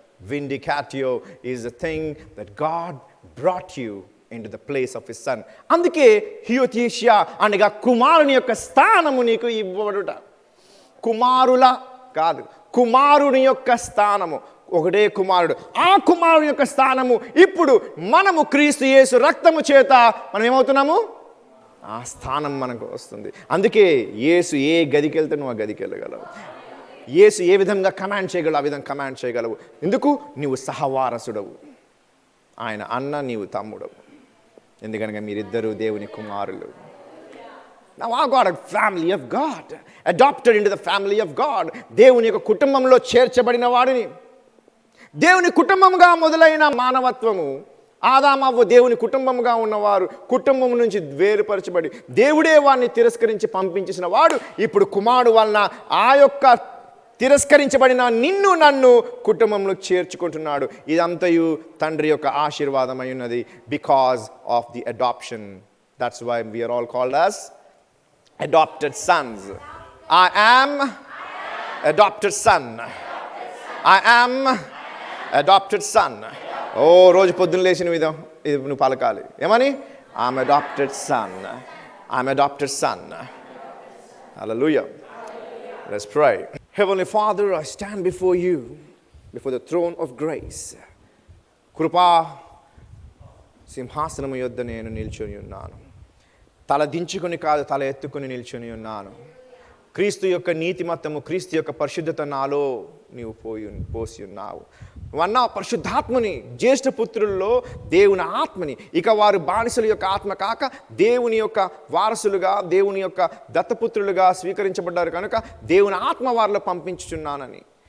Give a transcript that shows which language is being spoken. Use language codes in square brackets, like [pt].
[en] Vindicatio is the thing that God brought you into the place of his son. [te] అందుకే హియోతీషియా అనగా కుమారుని యొక్క స్థానము నీకు ఇవ్వబడుట. కుమారుల కాదు, కుమారుని యొక్క స్థానము. ఒకటే కుమారుడు. ఆ కుమారుని యొక్క స్థానము ఇప్పుడు మనము క్రీస్తు యేసు రక్తము చేత మనం ఏమవుతున్నాము? ఆ స్థానం మనకు వస్తుంది. అందుకే యేసు ఏ గదికి వెళ్తే నువ్వు ఆ గదికి వెళ్ళగలవు. యేసు ఏ విధంగా కమాండ్ చేయగలవు ఆ విధంగా కమాండ్ చేయగలవు. ఎందుకు? నువ్వు సహవారసుడవు. ఆయన అన్న, నీవు తమ్ముడవు. ఎందుకనగా మీరిద్దరూ దేవుని కుమారులు. [en] Now I got a family of God, adopted into the family of God. [te] దేవుని యొక్క కుటుంబంలో చేర్చబడిన వాడిని. దేవుని కుటుంబంగా మొదలైన మానవత్వము, ఆదామవ్వ దేవుని కుటుంబంగా ఉన్నవారు కుటుంబం నుంచి వేరుపరచబడి దేవుడే వారిని తిరస్కరించి పంపించేసిన వాడు ఇప్పుడు కుమారుడు వలన ఆ యొక్క తిరస్కరించబడిన నిన్ను నన్ను కుటుంబంలో చేర్చుకుంటున్నాడు. ఇదంతయు తండ్రి యొక్క ఆశీర్వాదమై ఉన్నది. [en] Because of the adoption. That's why we are all called as adopted sons. I am adopted son. I am adopted son. [te] ఓ రోజు పొద్దున్న లేచిన విధం ఇది నువ్వు పలకాలి. ఏమని? [en] I'm adopted son. I'm adopted son. Hallelujah. Let's pray. Heavenly Father, I stand before you, before the throne of grace. [te] కృపా సింహాసనము యొద్ద నేను నిల్చొని ఉన్నాను. తల దించుకొని కాదు, తల ఎత్తుకొని నిల్చొని ఉన్నాను. క్రీస్తు యొక్క నీతిమత్తము, క్రీస్తు యొక్క పరిశుద్ధత నాలో నీవు పోసి ఉన్నావు. వన్నా పరిశుద్ధాత్మని, జ్యేష్ఠ పుత్రుల్లో దేవుని ఆత్మని, ఇక వారు బానిసల యొక్క ఆత్మ కాక దేవుని యొక్క వారసులుగా, దేవుని యొక్క దత్తపుత్రులుగా స్వీకరించబడ్డారు కనుక దేవుని ఆత్మ వారిలో పంపించుచున్నానని.